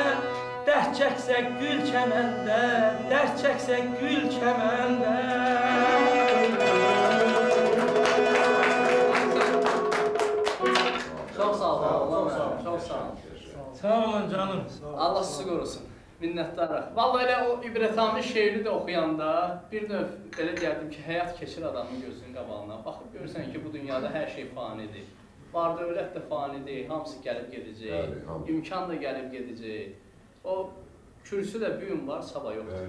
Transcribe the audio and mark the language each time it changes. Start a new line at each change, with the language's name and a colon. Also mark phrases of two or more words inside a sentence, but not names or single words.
Turkish: Dert çeksen gül çemende, dert çeksen gül çemende. Çok sağ ol, Allah çok sağ ol.
Azerbaijani: Sağ olun canım. Allah sizi qorusun. Minnətdarıq. Vallahi elə o ibrətamiz şeiri də oxuyanda bir növ elə gəldim ki, həyat keçir adamın gözünün qabağına. Baxıb görürsən ki, bu dünyada hər şey fanidir. Var dövlət də fanidir, hamısı gəlib gedəcək. Bəli, hamı. İmkan da gəlib gedəcək. O kürsüdə bu gün var, sabah yoxdur.